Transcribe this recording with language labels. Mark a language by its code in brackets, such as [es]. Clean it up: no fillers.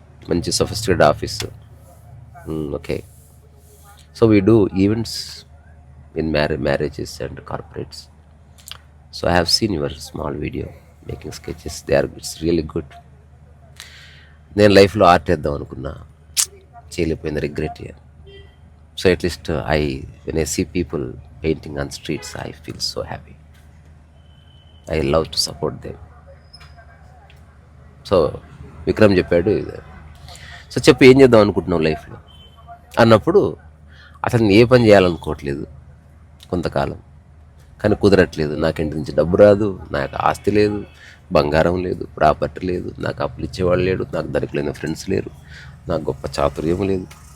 [te] మంచి [en] Sophisticated office, okay. So we do events in marriages and corporates. So I have seen your small video making sketches, it's really good. [te] నేను లైఫ్లో art వేద్దాం అనుకున్నా, చేయలేకపోయింది, regret. [en] So at least when I see people painting on streets, I feel so happy. I love to support them. [te] So Vikram చెప్పాడు, so చెప్పి ఏం చేద్దాం అనుకుంటున్నావు లైఫ్లో అన్నప్పుడు అసలు నేను ఏ పని చేయాలనుకోవట్లేదు కొంతకాలం, కానీ కుదరట్లేదు. నాకు ఇంటి నుంచి డబ్బు రాదు, నాకు ఆస్తి లేదు, బంగారం లేదు, ప్రాపర్టీ లేదు, నాకు అప్పులు ఇచ్చేవాళ్ళు లేడు, నాకు దొరకలేని ఫ్రెండ్స్ లేరు, నాకు గొప్ప చాతుర్యం లేదు.